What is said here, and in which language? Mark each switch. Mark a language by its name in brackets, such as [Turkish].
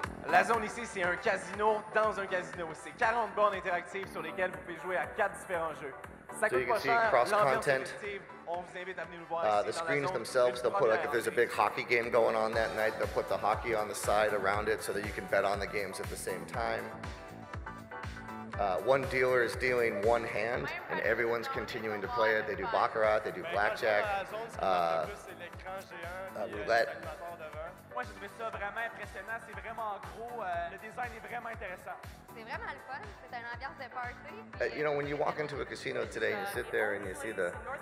[French] La zone ici, c'est un casino dans un casino. C'est 40 bornes interactives sur lesquelles vous pouvez jouer à 4 différents jeux. Ça coûte pas cher, l'ambiance est positive. On vous invite à venir nous voir [English] The screens themselves, they'll put, like, if there's a big hockey game going on that night, they'll put the hockey on the side around it so that you can bet on the games at the same time. One dealer is dealing one hand, and everyone's continuing to play it. They do baccarat, they do blackjack, roulette. [French] Moi, j'ai trouvé ça vraiment impressionnant. C'est vraiment gros. Le design est vraiment intéressant. C'est vraiment le fun. C'est une ambiance de party. [English] When you walk into a casino today, you sit there and you see the